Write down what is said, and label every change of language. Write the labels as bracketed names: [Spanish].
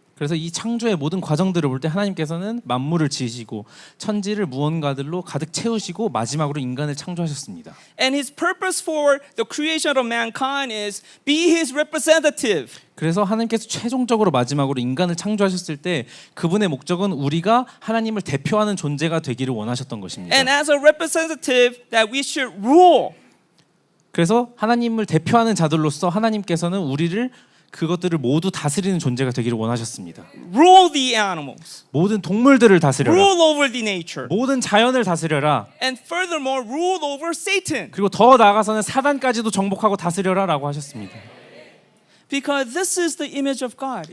[Korean] 그래서 이 창조의 모든 과정들을 볼 때 하나님께서는 만물을 지으시고 천지를 무언가들로 가득 채우시고 마지막으로 인간을 창조하셨습니다. [English] And His purpose for the creation of mankind is be His representative. [Korean] 그래서 하나님께서 최종적으로 마지막으로 인간을 창조하셨을 때 그분의 목적은 우리가 하나님을 대표하는 존재가 되기를 원하셨던 것입니다. [English] And as a representative, that we should rule. [Korean] 그래서 하나님을 대표하는 자들로서 하나님께서는 우리를 그것들을 모두 다스리는 존재가 되기를 원하셨습니다. [English] Rule the animals. [Korean] 모든 동물들을 다스려라. [English] Rule over the nature. [Korean] 모든 자연을 다스려라. [English] And furthermore, rule over Satan. [Korean] 그리고 더 나아가서는 사단까지도 정복하고 다스려라라고 하셨습니다. [English] Because this is the image of God.